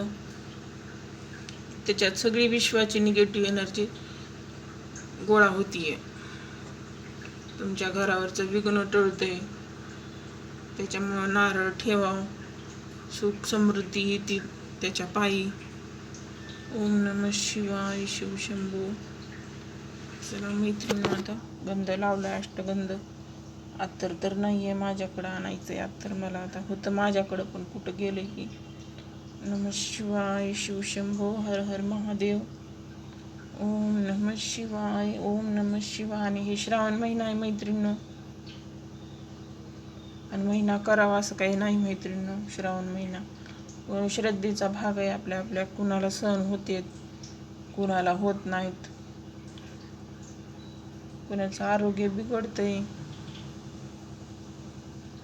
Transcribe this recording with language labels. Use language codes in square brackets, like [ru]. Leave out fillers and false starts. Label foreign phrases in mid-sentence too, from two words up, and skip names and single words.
[mr] त्याच्यात सगळी विश्वाची [en] negative energy [mr] गोळा होतीये. तुमच्या घरावरचं विघ्न टळतंय. त्याच्यामुळं नारळ ठेवावं. सुख समृद्धी येते त्याच्या पायी. [sa] ओम नमः शिवाय, शिवशंभो. [mr] चला मैत्रिणी, आता गंध लावला अष्टगंध. अत्तर तर नाही आहे माझ्याकडं, आणायचं आहे अत्तर मला. आता होतं माझ्याकडं पण कुठं गेलं की. [sa] नमः शिवाय, शिवशंभो, हर हर महादेव. ओम नमः शिवाय, ओम नमः शिवाय. [mr] आणि हे श्रावण महिना आहे मैत्रिणी. आणि महिना करावा असं काही नाही मैत्रिणी. श्रावण महिना श्रद्धेचा भाग आहे. आपल्या कुणाला सहन होते, कुणाला होत नाहीत. कुणाचं आरोग्य बिघडतंय.